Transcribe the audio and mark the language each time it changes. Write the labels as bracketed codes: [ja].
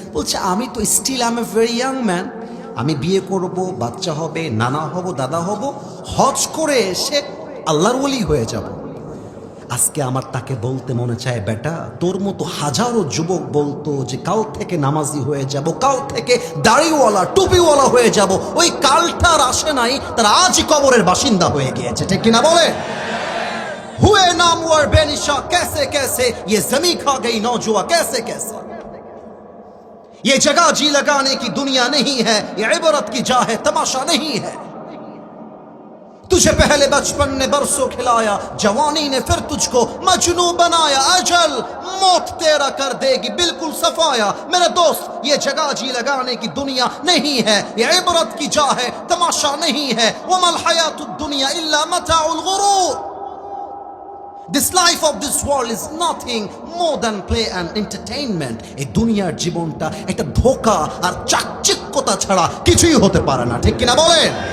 [bn] বলছে আমি তো [en] still I am a very young man, [bn] আমি বিয়ে করব, বাচ্চা হবে, নানা হব, দাদা হব, হজ করে এসে আল্লাহর ওলি হয়ে যাব। আজকে আমার তাকে বলতে মনে চায়, বেটা তোর মতো হাজারো যুবক বলতো যে কাল থেকে নামাজি হয়ে যাব, কাল থেকে দাড়িওয়ালা টুপিওয়ালা হয়ে যাব, ওই কালটা আর আসে নাই, তারা আজই কবরের বাসিন্দা হয়ে গিয়েছে, ঠিক কিনা বলে? [hi] हुए नामवर बेनिशा कैसे कैसे, ये जमी खा गई नौजुआ कैसे कैसे। ये जगह जी लगाने की दुनिया नहीं है, ये इबरत की जा है, तमाशा नहीं है। तुझे पहले बचपन ने बरसों खिलाया, जवानी ने फिर तुझको मजनू बनाया, अजल मौत तेरा कर देगी बिल्कुल सफाया। मेरे दोस्त ये जगह जी लगाने की दुनिया नहीं है, ये इबरत की जा है, तमाशा नहीं है। [ar] वमल हयातुद दुनिया इल्ला मताउल गुरूर। [en] This life of this world is nothing more than play and entertainment. [bn] এই দুনিয়ার জীবনটা একটা ধোঁকা আর চাকচিক্যতা ছাড়া কিছুই হতে পারে না, ঠিক কিনা বলেন?